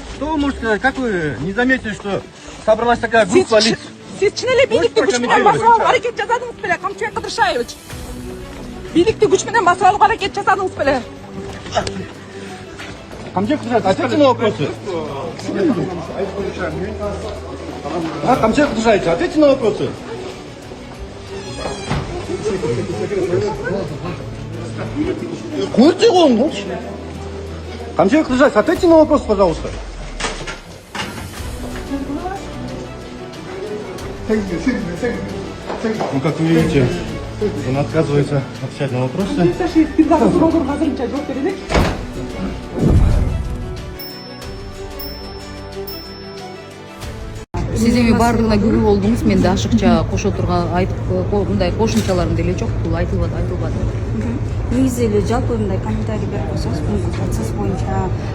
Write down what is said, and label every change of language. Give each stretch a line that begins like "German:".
Russian: Что вы можете сказать, как вы не заметили, что собралась такая группа лиц?
Kyrgyz: Сиз чын эле бийликти күч менен басып алууга аракет жасадыңыз беле, Камчыбек Кыдыршаевич? Бийликти күч менен басып алууга аракет жасадыңыз беле?
Russian: Камчыбек Кыдыршаевич, ответьте на вопросы. Камчыбек Кыдыршаевич, ответьте на вопросы. Курите он? Камчыбек Кыдыршаевич, ответьте на вопрос, пожалуйста. Ну, как вы видите, он отказывается отвечать на вопросы.
Kyrgyz: Биз дагы суроолорго азырынча жооп берели. Сиз эми баардыгына күбө болдуңуз, мен да ашыкча кошо турган мындай кошумчаларым деле жок, бул айтылбады. Негизи эле жалпы мындай комментарий берип койсоңуз, бул процесс боюнча